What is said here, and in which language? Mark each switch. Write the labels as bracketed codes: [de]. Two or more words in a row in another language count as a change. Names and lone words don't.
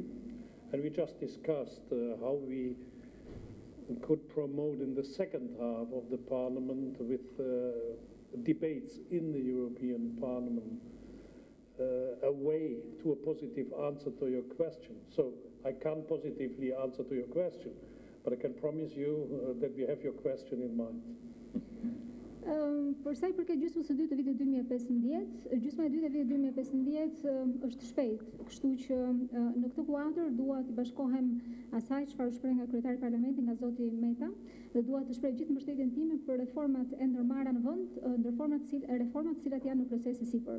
[en] And we just discussed how we could promote in the second half of the parliament with debates in the European Parliament a way to a positive answer to your question. So I can't positively answer to your question, but I can promise you that we have your question in mind. [sq] Për sa i përket gjysmës së dytë të vitit 2015, gjysma e dytë e vitit 2015 është shpejt, kështu që në këtë kuadër dua të bashkohem asaj çfarë shpreh nga kryetari i Parlamentit, nga zoti Meta, dhe dua të shpreh gjithë mbështetjen time për reformat e ndërmarra në vend, reformat të cilat janë në proces e sipër.